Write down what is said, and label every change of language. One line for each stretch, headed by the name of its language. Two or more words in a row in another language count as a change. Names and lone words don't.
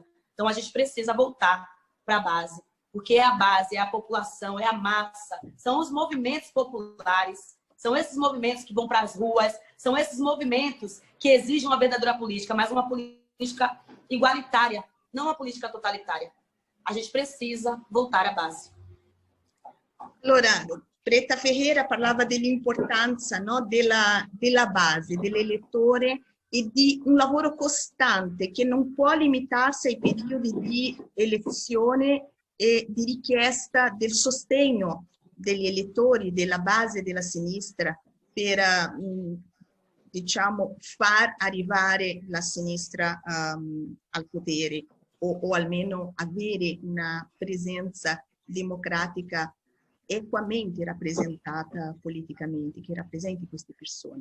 Portuguese: Então a gente precisa voltar para a base, porque é a base, é a população, é a massa, são os movimentos populares São esses movimentos que vão para as ruas, são esses movimentos que exigem uma verdadeira política, mas uma política igualitária, não uma política totalitária. A gente precisa voltar à base.
Italian: Allora, Preta Ferreira parlava dell'importanza, no, della base, dell'elettore e di un lavoro costante che non può limitarsi ai periodi di elezione e di richiesta del sostegno degli elettori, della base della sinistra per, diciamo, far arrivare la sinistra al potere o almeno avere una presenza democratica equamente rappresentata politicamente, che rappresenti queste persone.